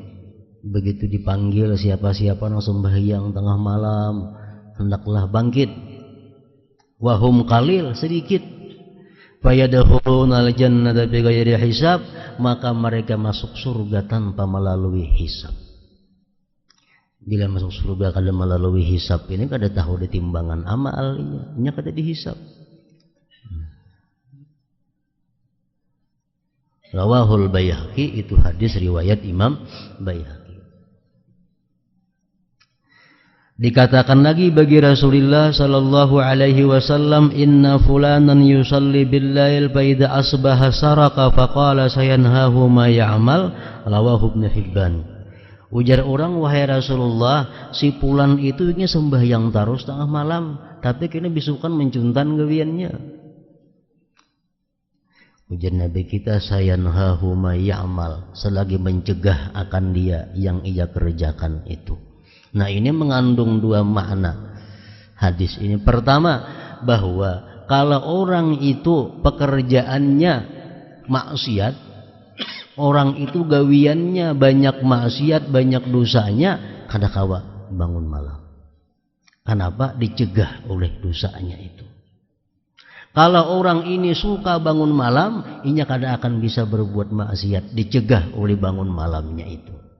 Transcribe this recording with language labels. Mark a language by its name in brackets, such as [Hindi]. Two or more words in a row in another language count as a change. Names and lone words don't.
[Banjar] Begitu dipanggil siapa-siapa nang sembahyang tengah malam, hendaklah bangkit. [Arabic] وهم قليل, [Banjar] sedikit. [Arabic] فيدخلون الجنة بغير حساب, [Banjar] maka mereka masuk surga tanpa melalui hisab. Bila masuk surga kada melalui hisab ini kada tahu ditimbangan amalnya, nya kada dihisab. [Arabic] رواه البيهقي, [Banjar] itu hadis riwayat Imam Baihaqi. Dikatakan lagi bagi Rasulullah [Arabic] صلى الله عليه وسلم, إن فلانا يصلي بالليل فإذا أصبح سرق فقال سينهاه ما يعمل، رواه ابن حبان. [Banjar] Ujar orang, wahai Rasulullah, si fulan itu ingin sembahyang terus tengah malam, tapi kini bisukan mencuntan gawiannya. Ujar Nabi kita, [Arabic] سينهاه ما يعمل, [Banjar] selagi mencegah akan dia yang ia kerjakan itu. Nah, ini mengandung 2 makna hadis ini. Pertama, bahwa kalau orang itu pekerjaannya maksiat, orang itu gawiannya banyak maksiat, banyak dosanya, kada kawa bangun malam. Kenapa? Dicegah oleh dosanya itu. Kalau orang ini suka bangun malam, inya kada akan bisa berbuat maksiat, dicegah oleh bangun malamnya itu.